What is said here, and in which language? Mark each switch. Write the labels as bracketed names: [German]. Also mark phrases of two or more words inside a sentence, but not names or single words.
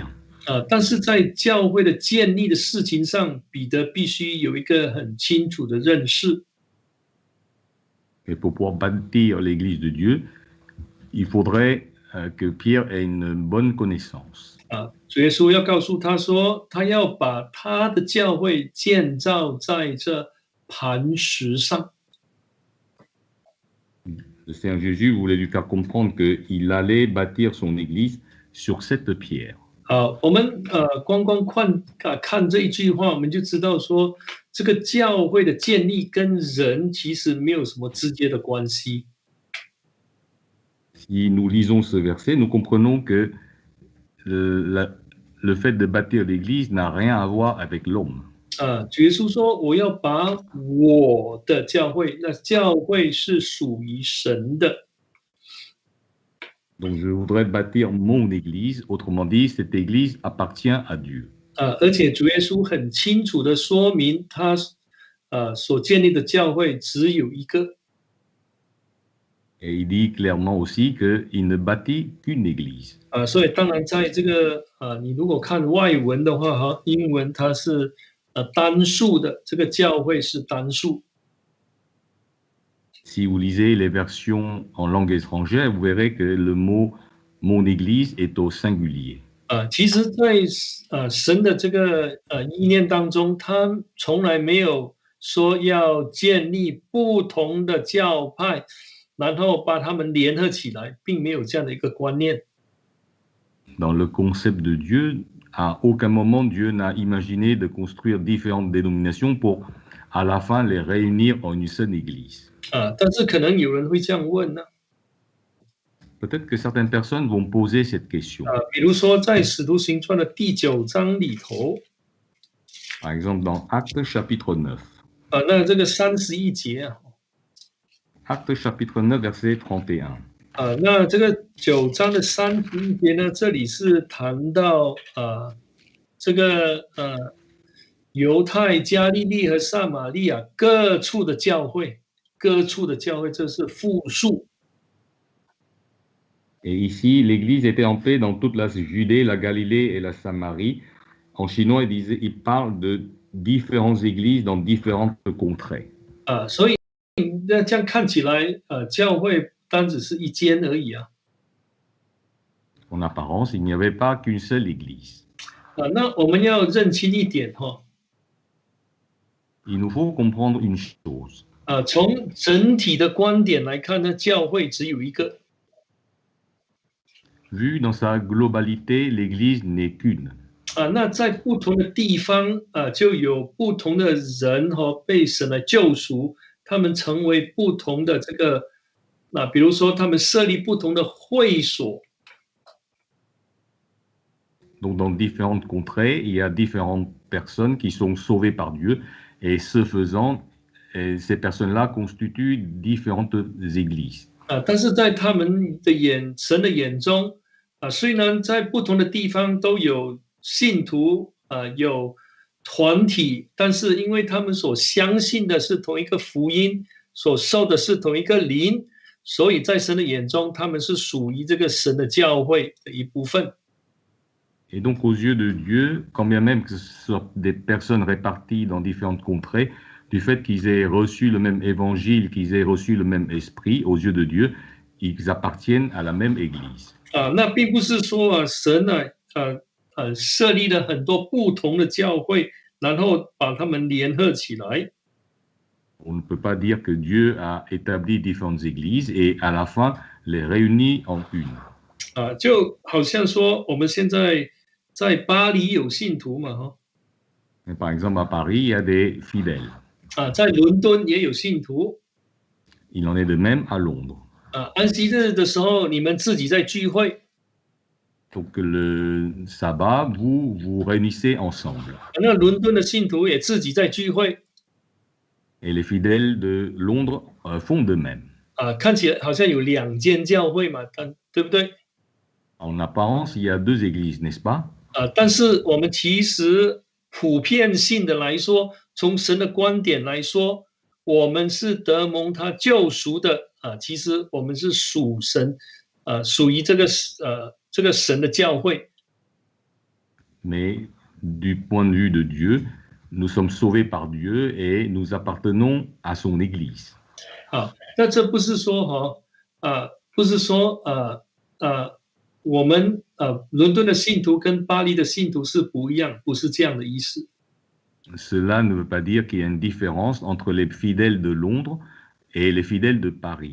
[Chinese] 但是在教会的建立的事情上，彼得必须有一个很清楚的认识。 [French] Et pour pouvoir bâtir l'Église de Dieu, il faudrait que Pierre ait une bonne connaissance. [Chinese] 主耶稣要告诉他说，他要把他的教会建造在这磐石上。 [French] Le Seigneur Jésus voulait lui faire comprendre qu'il allait bâtir son Église sur cette pierre. [Chinese] 好，我们光看这一句话，我们就知道说，这个教会的建立跟人其实没有什么直接的关系。 [French] Si nous lisons ce verset, nous comprenons que le fait de bâtir l'Église n'a rien à voir avec l'homme. [Chinese] 主耶稣说：“我要把我的教会，那教会是属于神的。” [French] Donc je voudrais bâtir mon Église, autrement dit, cette Église appartient à Dieu. [Chinese] 而且主耶稣很清楚的说明，他所建立的教会只有一个。 [French] Et il dit clairement aussi qu'il ne bâtit qu'une Église. [Chinese] 所以当然在这个你如果看外文的话，英文它是单数的，这个教会是单数。 [French] Si vous lisez les versions en langue étrangère, vous verrez que le mot mon Église est au singulier. [Chinese] 其实在神的这个意念当中，他从来没有说要建立不同的教派，然后把他们联合起来，并没有这样的一个观念。 [French] Dans le concept de Dieu, à aucun moment Dieu n'a imaginé de construire différentes dénominations pour à la fin les réunir en une seule Église. [Chinese] 但是可能有人会这样问呢。 [French] Peut-être que certaines personnes vont poser cette question. [Chinese] 比如说在使徒行传的第9章里头， [French] Par exemple dans Actes chapitre 9. [Chinese] 那这个31节 [French] Actes chapitre 9 verset 31. [Chinese] 那这个9章的31节呢，这里是谈到这个犹太、加利利和撒玛利亚各处的教会，这是复数。 [French] Et ici, l'Église était en paix dans toute la Judée, la Galilée et la Samarie. En chinois, il parle de différentes églises dans différentes contrées. [Chinese] 所以那这样看起来，教会单只是一间而已啊。 [French] En apparence, il n'y avait pas qu'une seule église. [Chinese] 那我们要认清一点哈。 [French] Il nous faut comprendre une chose. [Chinese] 从整体的观点来看呢，教会只有一个。 [French] Vu dans sa globalité, l'Église n'est qu'une. [Chinese] 那在不同的地方就有不同的人被神来救赎，他们成为不同的这个，比如说他们设立不同的会所。 [French] Donc dans différentes contrées, il y a différentes personnes qui sont sauvées par Dieu, et ce faisant, ces personnes-là constituent différentes églises. [Chinese] 但是在他们的神的眼中，虽然在不同的地方都有信徒，有团体，但是因为他们所相信的是同一个福音，所受的是同一个灵，所以在神的眼中，他们是属于这个神的教会的一部分。 [French] Et donc aux yeux de Dieu, quand bien même que ce soit des personnes réparties dans différentes contrées, du fait qu'ils aient reçu le même évangile, qu'ils aient reçu le même esprit, aux yeux de Dieu, ils appartiennent à la même église. [Chinese] 那并不是说神设立了很多不同的教会，然后把他们联合起来。 [French] On ne peut pas dire que Dieu a établi différentes églises et à la fin les réunit en une. [Chinese] 就好像说我们现在在巴黎有信徒嘛， [French] Par exemple à Paris, il y a des fidèles. [Chinese] 在伦敦也有信徒。 [French] Il en est de même à Londres. [Chinese] 安息日的时候，你们自己在聚会。 [French] Donc le sabbat, vous vous réunissez ensemble. [Chinese] 那伦敦的信徒也自己在聚会。 [French] Et les fidèles de Londres font de même. [Chinese] 看起来好像有2间教会嘛，对不对？ [French] En apparence, il y a 2 églises, n'est-ce pas? [Chinese] 但是我们其实普遍性的来说，从神的观点来说，我们是得蒙他救赎的其实我们是属神，属于这个神的教会。 [French] Mais du point de vue de Dieu, nous sommes sauvés par Dieu et nous appartenons à son Église. [Chinese] 啊，那这不是说不是说我们伦敦的信徒跟巴黎的信徒是不一样，不是这样的意思。 [French] Cela ne veut pas dire qu'il y a une différence entre les fidèles de Londres et les fidèles de Paris.